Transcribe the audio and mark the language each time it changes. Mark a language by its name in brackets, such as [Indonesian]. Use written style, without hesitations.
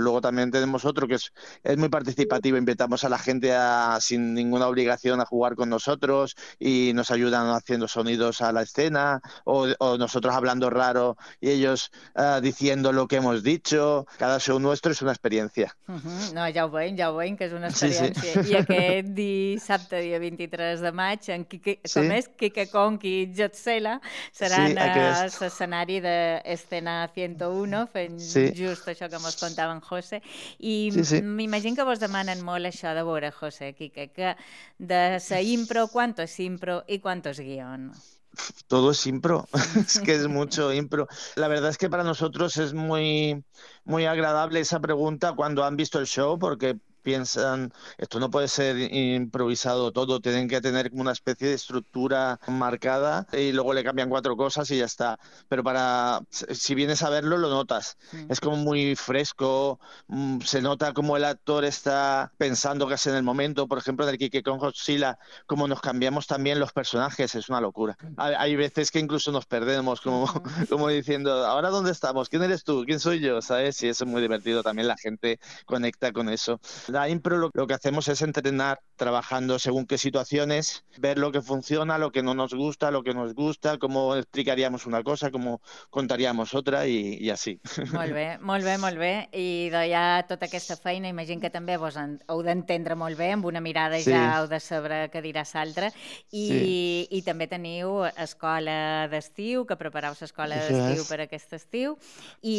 [Spanish] Luego también tenemos otro que es muy participativo, invitamos a la gente sin ninguna obligación a jugar con nosotros y nos ayudan haciendo sonidos a la escena, o nosotros hablando raro y ellos diciendo lo que hemos dicho. Cada show nuestro es una experiencia. [Catalan] No, ja ho veiem, que és una experiència. Sí, sí. I aquest dissabte, dia 23 de maig, en Kike, sí. Com és? Kike Kong i Godzilla seran l'escenari d'Escena 101, fent sí. Just això que mos contava en José. I sí, sí. M'imagino que vos demanen molt això de veure, José, Kike, que de sa impro, ¿cuánto es impro y cuánto es guión? [Spanish] Todo es impro, es que es mucho impro. La verdad es que para nosotros es muy, muy agradable esa pregunta cuando han visto el show, porque piensan, esto no puede ser improvisado todo, tienen que tener como una especie de estructura marcada y luego le cambian cuatro cosas y ya está. Pero si vienes a verlo, lo notas. Mm. Es como muy fresco, se nota como el actor está pensando casi en el momento. Por ejemplo, en el Kike Kong Godzilla, como nos cambiamos también los personajes, es una locura. Hay veces que incluso nos perdemos, como diciendo, ¿ahora dónde estamos? ¿Quién eres tú? ¿Quién soy yo? ¿Sabes? Y eso es muy divertido. También la gente conecta con eso. La impro lo que hacemos es entrenar trabajando según qué situaciones, ver lo que funciona, lo que no nos gusta, lo que nos gusta, cómo explicaríamos una cosa, cómo contaríamos otra y así. [Catalan] Molt bé, molt bé, molt bé. I ja tota aquesta feina, imagino que també vos heu d'entendre molt bé, amb una mirada sí. Ja heu de saber què dirà l'altre. I, sí. I també teniu escola d'estiu, que prepareu l'escola d'estiu per aquest estiu, i